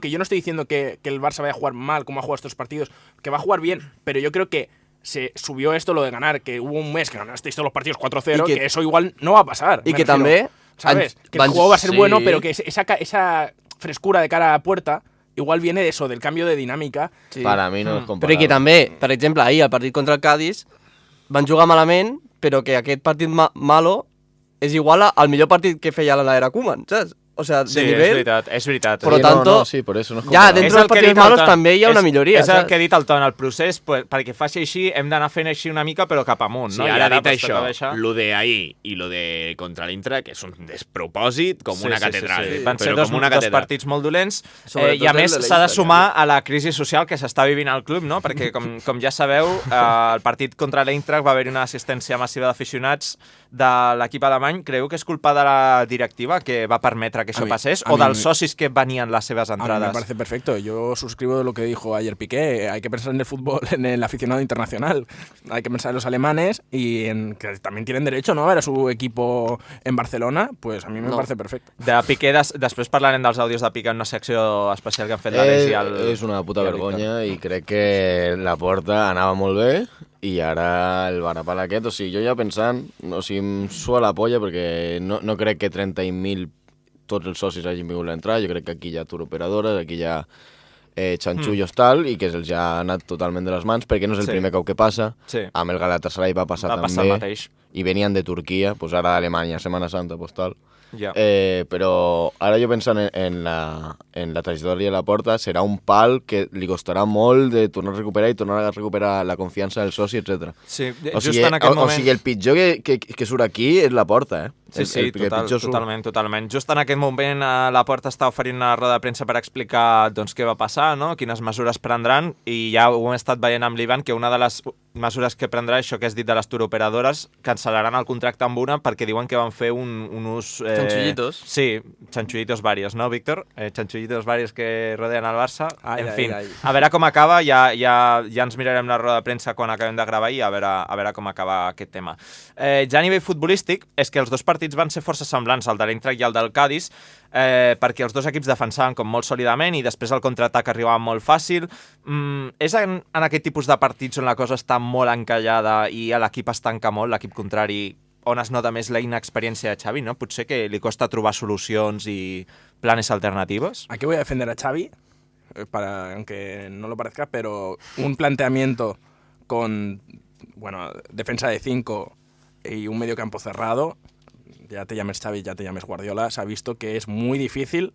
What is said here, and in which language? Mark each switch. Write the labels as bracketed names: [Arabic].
[Spanish] que yo no estoy diciendo que el Barça vaya a jugar mal como ha jugado estos partidos, que va a jugar bien, pero yo creo que se subió esto lo de ganar, que hubo un mes que ganasteis todos los partidos 4-0, que eso igual no va a pasar. [Catalan] Y que també... [Spanish] ¿Sabes? Que el juego va a ser bueno, pero que esa frescura de cara a puerta igual viene de eso, del cambio de dinámica. [Catalan] Sí. [Spanish] Para mi [Catalan] no és comparable. Però i que també, per exemple, ahir al partit contra el Cádiz van jugar malament, però que aquest partit malo és igual al millor partit que feia l'era Koeman, saps? [Spanish] O sea, de nivel... [Catalan] és veritat. [Spanish] Por lo tanto, sí, por eso [Catalan] no és ja, dentro dels partits malos també hi ha una milloria. És el que he dit al Ton, el procés, perquè faci així, hem d'anar fent així una mica, però cap amunt. Sí, no? ara dit això, lo de ahir i lo de contra l'Intrac és un despropòsit com una catedral. Sí. Van ser dos partits molt dolents i a més s'ha de de sumar a la crisi social que s'està vivint al club, no? Perquè com ja sabeu, el partit contra l'Eintracht va haver-hi una assistència massiva d'aficionats de l'equip alemany. Creu que és culpa de la directiva que va permetre que això passés o dels socis que venien les seves entrades? [Spanish] A mí me parece perfecto. Yo suscribo lo que dijo ayer Piqué. Hay que pensar en el fútbol, en el aficionado internacional. Hay que pensar en los alemanes y en que también tienen derecho, ¿no?, a ver a su equipo en Barcelona. Pues a mí me parece perfecto. [Catalan] De Piqué, després parlarem dels àudios de Piqué en una secció especial que han fet l'Àlex i el... És una puta vergonya i crec que la Porta anava molt bé i ara el varapal aquest, o sigui, jo ja pensant, o sigui, em sua la polla perquè no crec que 30.000 tots els socis hagin vingut a entrar, jo crec que aquí hi ha turoperadores, aquí hi ha xanxullos tal, i que se'ls ha anat totalment de les mans, perquè no és el primer cop que passa, amb el Galatasaray va passar també, i venien de Turquia, doncs ara d'Alemanya, Setmana Santa, doncs tal. Però ara jo pensant en la trajectòria de la Porta, serà un pal que li costarà molt de tornar a recuperar i tornar a recuperar la confiança del soci, etc. Sí, just en aquest moment... O sigui, el pitjor que surt aquí és la Porta, Sí, totalment. Just en aquest moment la Porta està oferint una roda de premsa per explicar doncs, què va passar, no? Quines mesures prendran, i ja ho hem estat veient amb l'Ivan, que una de les mesures que prendrà, això que has dit de les turoperadores, cancel·laran el contracte amb una perquè diuen que van fer un ús... [Spanish] Chanchullitos. Sí, chanchullitos varios, ¿no, Víctor? Chanchullitos varios que rodean al Barça. En fin, [Catalan] a veure com acaba, ja ens mirarem la roda de premsa quan acabem de gravar i a veure com acaba aquest tema. Ja a nivell futbolístic, és que els dos partits van ser força semblants, el de l'Eintracht i el del Cádiz, perquè els dos equips defensaven com molt sòlidament i després el contraatac arribava molt fàcil. És en aquest tipus de partits on la cosa està molt encallada i l'equip es tanca molt, l'equip contrari, on es nota més la inexperiència de Xavi, ¿no? Potser que li costa trobar solucions i [Spanish] planes alternativos. Aquí voy a defender a Xavi, aunque no lo parezca, pero un planteamiento con defensa de 5 y un medio campo cerrado, ya te llames Xavi, ya te llames Guardiola, se ha visto que es muy difícil.